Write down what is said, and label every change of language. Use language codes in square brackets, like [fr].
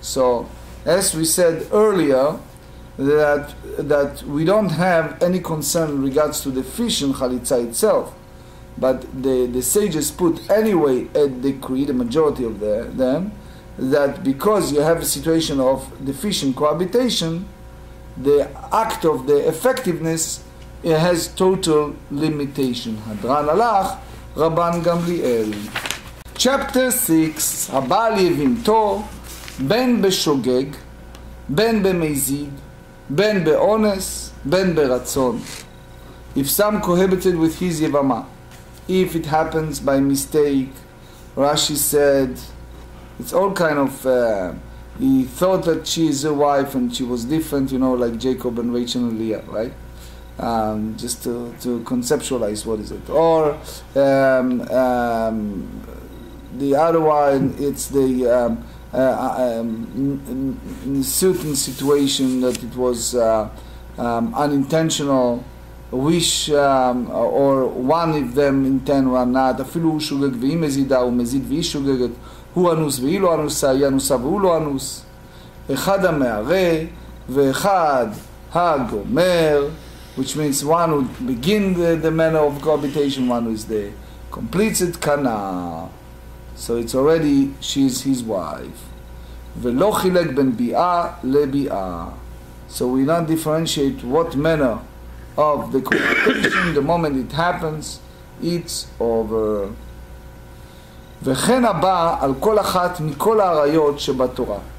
[en] So, as we said earlier, that we don't have any concern in regards to deficient chalitza itself, but the sages put anyway a decree, the majority of them, that because you have a situation of deficient cohabitation, the act of the effectiveness, it has total limitation. Hadran alach, Rabban Gamliel. Chapter 6, [he] הבעל יבמתו, בין בשוגג, בין במזיד, בין באונס, בין ברצון. [en] If some cohabited with his yevama, if it happens by mistake, Rashi said, it's all kind of, he thought that she is a wife and she was different, like Jacob and Rachel and Leah, right? Just to conceptualize what is it. Or the other one, it's the in a certain situation that it was unintentional wish, or one of them intend one not. [he] אפילו הוא שוגג והיא מזידה, הוא מזיד והיא שוגגת, הוא אנוס והיא לא אנוסה, היא אנוסה והוא לא אנוס. אחד המערה ואחד הגומר, [en] which means one who begin the manner of cohabitation, one who is the completes it kana. So it's already, she's his wife. [he] ולא חילק בין ביאה לביאה. [en] So we not differentiate what manner of the cohabitation, the moment it happens, it's over. [he] וכן הבא על כל אחת מכל העריות שבתורה.